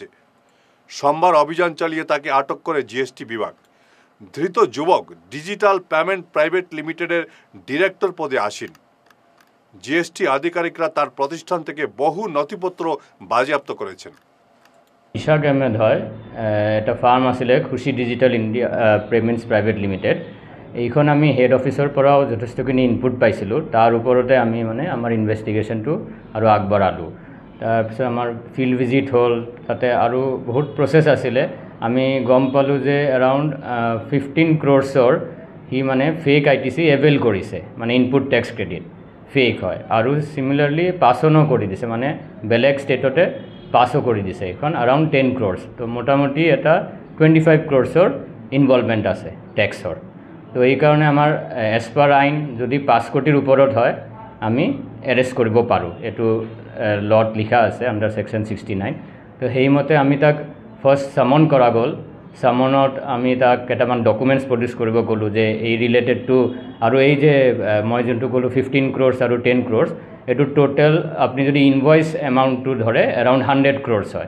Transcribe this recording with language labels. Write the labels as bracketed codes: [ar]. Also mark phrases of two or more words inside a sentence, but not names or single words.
[bn] সোমবার অভিযান চালিয়ে তাকে আটক করে জিএসটি বিভাগ। ধৃত যুবক ডিজিটাল পেমেন্ট প্রাইভেট লিমিটেডের ডিরেক্টর পদে আসীন। জিএসটি আধিকারিকরা তার প্রতিষ্ঠান থেকে বহু নথিপত্র বাজেয়াপ্ত করেছেন। [as] ইশাক আহমেদ হয়, এটা ফার্ম আছিলে খুশি ডিজিটাল ইণ্ডিয়া পেমেণ্টছ প্ৰাইভেট লিমিটেড। এইখন আমি [en] head officeৰ [as] পৰাও যথেষ্টখিনি ইনপুট পাইছিলোঁ। তাৰ ওপৰতে আমি আমাৰ ইনভেষ্টিগেশ্যনটো আৰু আগবঢ়ালোঁ। তাৰপিছত আমাৰ [en] field visit [as] হ'ল, তাতে আৰু বহুত প্ৰচেছ আছিলে। আমি গম পালোঁ যে [en] around 15 crores [as] সি মানে [en] fake ITC avail [as] কৰিছে, মানে [en] input tax credit fake [as] হয়। আৰু চিমিলাৰলি পাছনো কৰি দিছে, মানে বেলেগ ষ্টেটতে পাছো কৰি দিছে এইখন [en] around 10 crores। [as] তো মোটামুটি এটা [en] 25 crores involvement [as] আছে টেক্সৰ। তো এইকাৰণে আমাৰ [en] as per [as] আইন যদি 5 কোটিৰ ওপৰত হয় আমি এৰেষ্ট কৰিব পাৰোঁ, এইটো লত লিখা আছে [en] under section 69. [as] তো সেইমতে আমি তাক [en] first summon [as] কৰা গ'ল। চামনত আমি তাক কেইটামান [en] documents produce [as] কৰিব ক'লোঁ যে এই [en] related to, [as] আৰু এই যে মই যোনটো ক'লোঁ 15 crores আৰু 10 crores, এইটো টোটেল আপুনি যদি [en] invoice amountটো [as] ধৰে [en] around 100 crores [as] হয়।